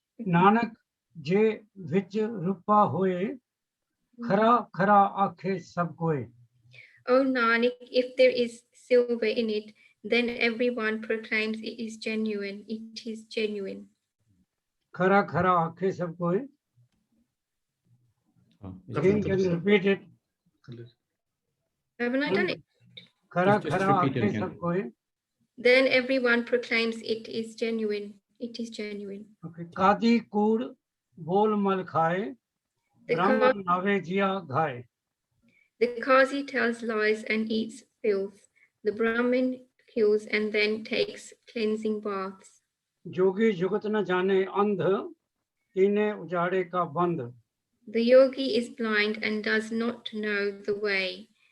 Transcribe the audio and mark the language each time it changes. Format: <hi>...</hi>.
<pa>ਨਾਨਕ ਜੇ ਵਿੱਚ ਰੂਪਾ ਹੋਏ, ਖਰਾ ਖਰਾ ਆਖੇ ਸਭ ਕੋਏ।</pa> <en>Oh Nanak, if there is silver in it, then everyone proclaims it is genuine. It is genuine.</en> <pa>खरा खरा आखे सब कोई।</pa> <en>Again, can you repeat it? Haven't I done it?</en> <pa>खरा</pa> <en>Just</en> <pa>खरा</pa> <en>repeat it</en> <pa>आखे</pa> <en>again.</en> <pa>सब कोई।</pa> <en>Then everyone proclaims it is genuine. It is genuine. Okay.</en> <pa>कादी कूड़ बोल मल खाए, ब्राह्मण नावे जिया घाए।</pa> <en>The Qazi tells lies and eats filth. The Brahmin kills and then takes cleansing baths.</en> <pa>जोगी जुगत न जाने अंध, तीने उजाड़े का बंद।</pa> <en>The yogi is blind and does not know the way.</en>